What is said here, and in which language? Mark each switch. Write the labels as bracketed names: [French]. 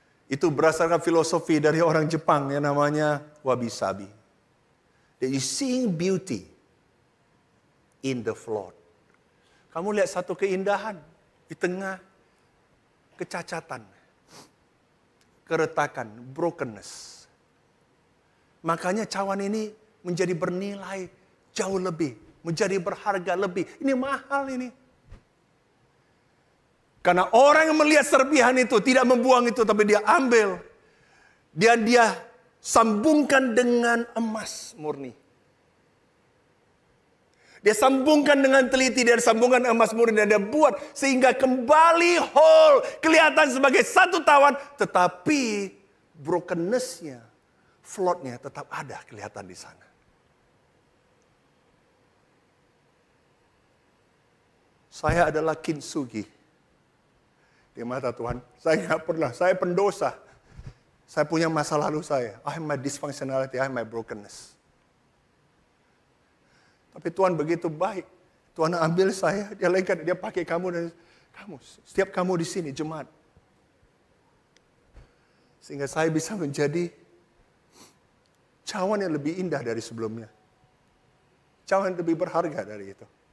[Indonesian] Itu berdasarkan filosofi dari orang Jepang yang namanya wabi-sabi. [English] That you seeing beauty in the flawed. [Indonesian] Kamu lihat satu keindahan di tengah kecacatan, keretakan, brokenness. Makanya cawan ini menjadi bernilai jauh lebih, menjadi berharga lebih. Ini mahal ini. Karena orang yang melihat serpihan itu tidak membuang itu, tapi dia ambil. Dia sambungkan dengan emas murni. Dia sambungkan dengan teliti, dia sambungkan emas murni, dan dia buat sehingga kembali whole, kelihatan sebagai satu tawan, tetapi brokenness-nya, flawed-nya tetap ada kelihatan di sana. Saya adalah kintsugi di mata Tuhan. Saya nggak pernah, saya pendosa. Saya punya masa lalu saya. [English] I have my dysfunctionality, I have my brokenness. [Indonesian] Tapi Tuhan begitu baik. Tuhan ambil saya, dia lengket, dia pakai kamu dan kamu. Setiap kamu di sini, jemaat. Sehingga saya bisa menjadi cawan yang lebih indah dari sebelumnya. Cawan yang lebih berharga dari itu.